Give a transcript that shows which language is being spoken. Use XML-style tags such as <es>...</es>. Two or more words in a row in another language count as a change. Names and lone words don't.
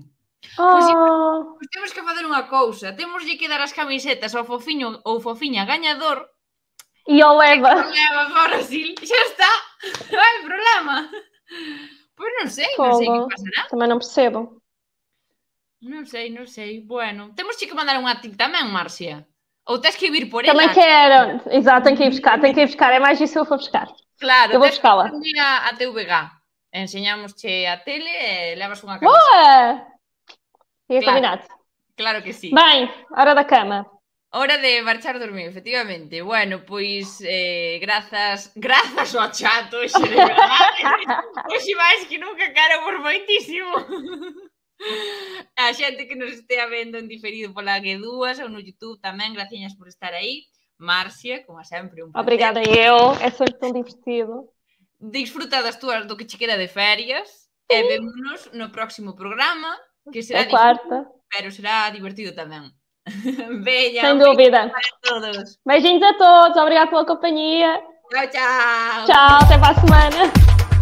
<gl>Pois</gl> <pt>temos que fazer</pt> <gl>unha cousa. Temos que dar as camisetas ao fofiño ou fofiña gañador e o leva para o Brasil. Xa está. Non hai problema. Pois non sei que pasará. Tamén non percebo. Non sei. Bueno, temos que mandar un a ti tamén, Marcia. Ou tens que vir por ela.</gl> <pt>Também quero. Exato, tenho que ir buscar. É mais isso que eu vou buscar. Claro, eu vou buscá-la.</pt> <gl>A TVG. Enseñámosche a tele e levas unha camiseta.</gl> <pt>Boa! Fica combinado.</pt> <gl>Claro que sí.</gl> <pt>Bem, hora da cama.</pt> <gl>Hora de marchar dormir, efectivamente. Bueno, pois grazas ao chat hoxe, de verdade. Hoxe máis que nunca quero por moitísimo. A xente que nos estea vendo en diferido pola G2 ou no YouTube tamén, graciñas por estar aí. Marcia, como sempre, un placer.</gl> <pt>Obrigada eu, é sempre tão divertido.</pt> <gl>Disfruta do que che queda de férias e vémonos no próximo programa, que será quarta, pero será divertido tamén. Bella,</gl> <pt>sem dúvida. Para todos. Beijinhos a todos, obrigada pela companhia. Tchau. Tchau, até para a semana.</pt>